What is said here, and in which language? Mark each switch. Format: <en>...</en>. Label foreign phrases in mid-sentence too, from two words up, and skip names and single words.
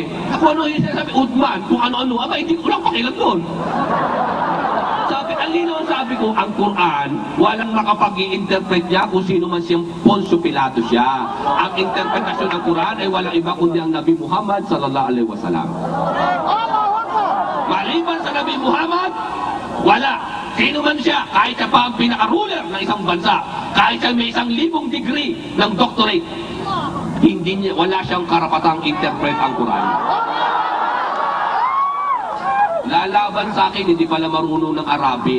<tl>Kung ano yung sinasabi, Uthman, kung ano-ano, aba, hindi ko lang pakialam doon. Sabi, ang linaw ang sabi ko, ang Quran, walang makapag-i-interpret niya kung sino man siyang Poncio Pilato siya. Ang interpretasyon ng Quran ay walang iba kundi ang Nabi Muhammad</tl> <ar>صلى الله عليه وسلم.</ar> <tl>Maliban sa Nabi Muhammad, wala. Sino man siya, kahit siya pa ang pinaka-ruler ng isang bansa, kahit siya may 1,000 degree ng doctorate, wala siyang karapatang interpret ang Quran. Lalaban sa akin, hindi pala marunong ng Arabic.</tl>